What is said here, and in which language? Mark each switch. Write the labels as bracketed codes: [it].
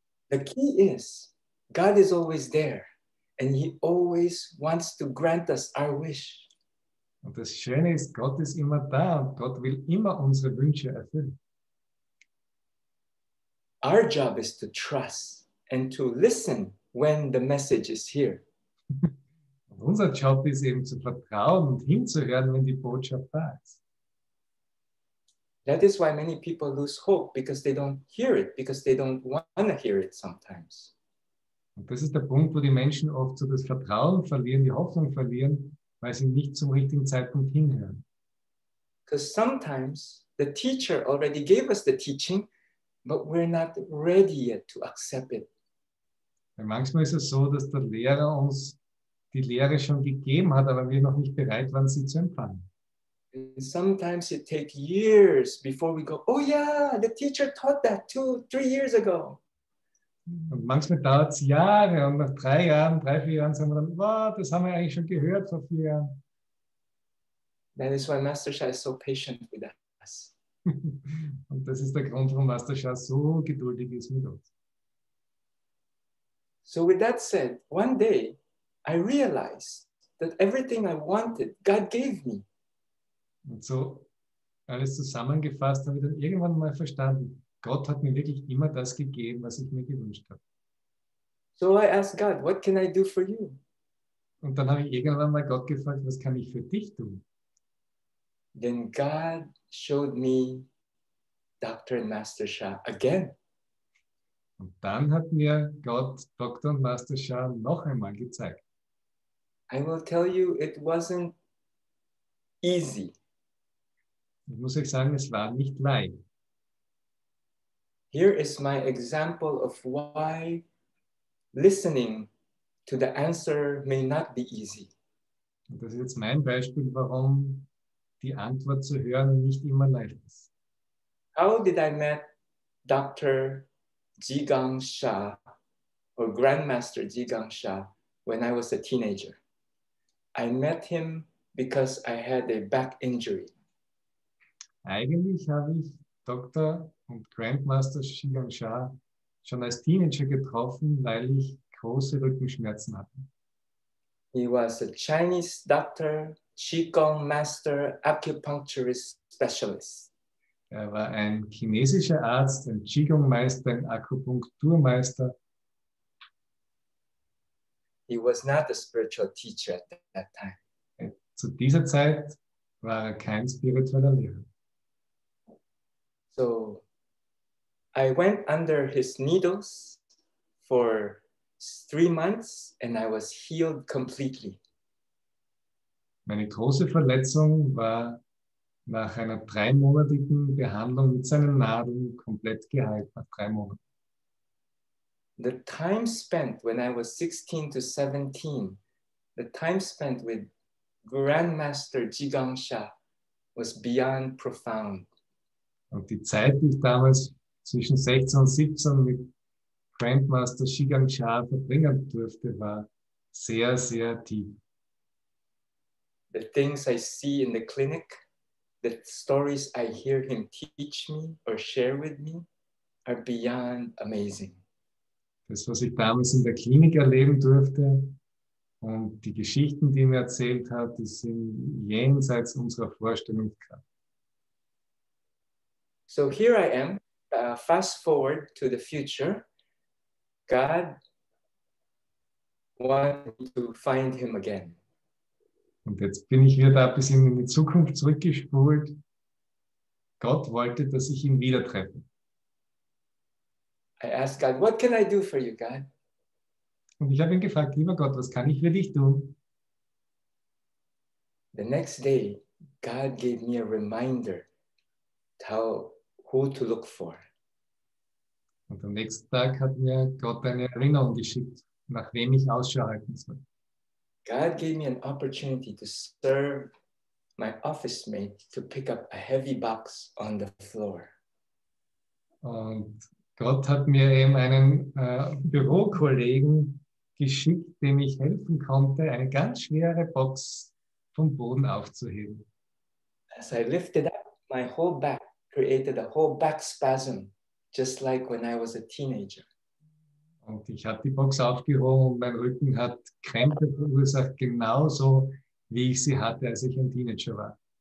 [en] The key is, God is always there, and He always wants to grant us our wish. [de] Und das Schöne ist, Gott ist immer da und Gott will immer unsere Wünsche erfüllen. [en] Our job is to trust and to listen when the message is here. [de] Und unser Job ist eben zu vertrauen und hinzuhören, wenn die Botschaft da ist. [en] That is why many people lose hope, because they don't hear it, because they don't want to hear it sometimes. [de] Und das ist der Punkt, wo die Menschen oft so das Vertrauen verlieren, die Hoffnung verlieren, weil sie nicht zum richtigen Zeitpunkt hinhören. [en] Because sometimes the teacher already gave us the teaching, but we're not ready yet to accept it. [de] Weil manchmal ist es so, dass der Lehrer uns die Lehre schon gegeben hat, aber wir noch nicht bereit waren, sie zu empfangen. [en] And sometimes it takes years before we go, oh yeah, the teacher taught that 2-3 years ago. [de] Und manchmal dauert es Jahre und nach 3 Jahren, 3-4 Jahren sagen wir dann, wow, das haben wir eigentlich schon gehört vor 4 Jahren. [en] That is why Master Sha is so patient with us. [de] Und das ist der Grund, warum Master Sha so geduldig ist mit uns. [en] So with that said, one day I realized that everything I wanted, God gave me. [de] Und so alles zusammengefasst habe ich dann irgendwann mal verstanden, Gott hat mir wirklich immer das gegeben, was ich mir gewünscht habe. [en] So I asked God, what can I do for you? [de] Und dann habe ich irgendwann mal Gott gefragt, was kann ich für dich tun? [en] Then God showed me Dr. and Master Shah again. [de] Und dann hat mir Gott, Dr. und Master Shah, noch einmal gezeigt. [en] I will tell you, it wasn't easy. [de] Ich muss euch sagen, es war nicht leicht. [en] Here is my example of why listening to the answer may not be easy. [de] Und das ist jetzt mein Beispiel, warum die Antwort zu hören nicht immer leicht ist. [en] How did I met Dr. Jigang Shah or Grandmaster Jigang Shah when I was a teenager? I met him because I had a back injury. [de] Eigentlich habe ich Dr. und Grandmaster Jigang Shah schon als Teenager getroffen, weil ich große Rückenschmerzen hatte. [en] He was a Chinese doctor, Qigong master, acupuncturist specialist. [de] Er war ein chinesischer Arzt, ein Qigong-Meister, ein Akupunkturmeister. [en] He was not a spiritual teacher at that time. [de] Zu dieser Zeit war er kein spiritueller Lehrer. [en] So I went under his needles for 3 months and I was healed completely. [de] Meine große Verletzung war nach einer 3-monatigen Behandlung mit seinen Nadeln komplett geheilt, nach 3 Monaten. [en] The time spent when I was 16 to 17, the time spent with Grandmaster Jigang Shah was beyond profound. [de] Und die Zeit, die ich damals zwischen 16 und 17 mit Grandmaster Jigang Shah verbringen durfte, war sehr, sehr tief. [en] The things I see in the clinic, the stories I hear him teach me or share with me are beyond amazing. [de] Das, was ich damals in der Klinik erleben durfte und die Geschichten, die er mir erzählt hat, die sind jenseits unserer Vorstellungskraft. [en] So here I am, fast forward to the future. God wanted me to find him again. [de] Und jetzt bin ich wieder da ein bisschen in die Zukunft zurückgespult. Gott wollte, dass ich ihn wieder treffe. [en] I asked God, what can I do for you, God? [de] Und ich habe ihn gefragt, lieber Gott, was kann ich für dich tun? [en] The next day, God gave me a reminder who to look for. [de] Und am nächsten Tag hat mir Gott eine Erinnerung geschickt, nach wem ich Ausschau halten soll. [en] God gave me an opportunity to serve my office mate to pick up a heavy box on the floor. [de] Und Gott hat mir eben einen Bürokollegen geschickt, dem ich helfen konnte, eine ganz schwere Box vom Boden aufzuheben. [en] As I lifted up, my whole back created a whole back spasm, just like when I was a teenager. [de] Und ich habe die Box aufgehoben und mein Rücken hat Krämpfe verursacht, genauso wie ich sie hatte, als ich ein Teenager war.